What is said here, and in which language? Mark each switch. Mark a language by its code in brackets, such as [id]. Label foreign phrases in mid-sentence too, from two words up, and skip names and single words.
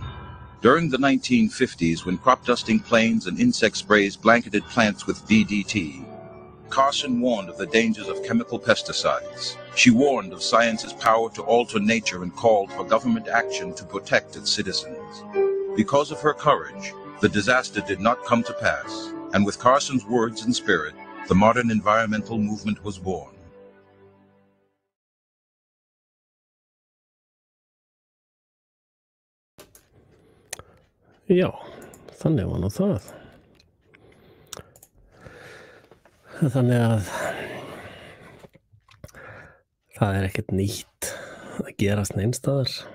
[en] During the 1950s, when crop dusting planes and insect sprays blanketed plants with DDT, Carson warned of the dangers of chemical pesticides. She warned of science's power to alter nature and called for government action to protect its citizens. Because of her courage, the disaster did not come to pass, and with Carson's words and spirit, the modern environmental movement was born. [is] Já, þannig var nú það. Þannig að það ekkert nýtt að gerast neinstaðar.